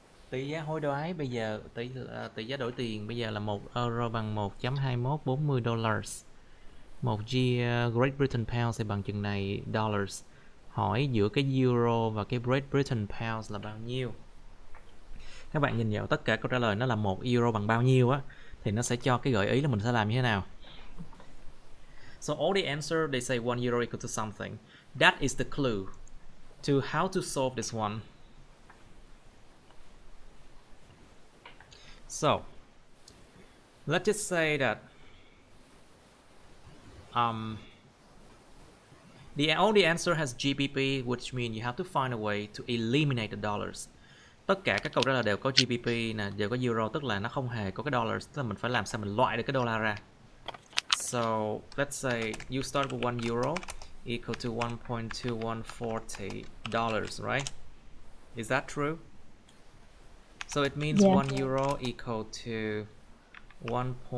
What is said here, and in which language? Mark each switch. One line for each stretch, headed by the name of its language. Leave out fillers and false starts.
Vietnamese: Tỷ giá hối đoái bây giờ tỷ giá đổi tiền bây giờ là 1 euro bằng 1.2140 dollars. 1 Great Britain pound sẽ bằng chừng này dollars. Hỏi giữa cái euro và cái Great Britain pound là bao nhiêu? Các bạn nhìn vào tất cả câu trả lời nó là 1 euro bằng bao nhiêu á, thì nó sẽ cho cái gợi ý là mình sẽ làm như thế nào.
English: So all the answer they say 1 euro equal to something. That is the clue to how to solve this one. So let's just say that all the answer has GBP, which means you have to find a way to eliminate the dollars.
Vietnamese: Tất cả các câu trả lời đều có GBP nè, đều có euro, tức là nó không hề có cái dollars, tức là mình phải làm sao mình loại được cái đô la ra.
English: So let's say you start with €1 equal to $1.2140, right? Is that true? So it means Yeah. €1 equal to 1.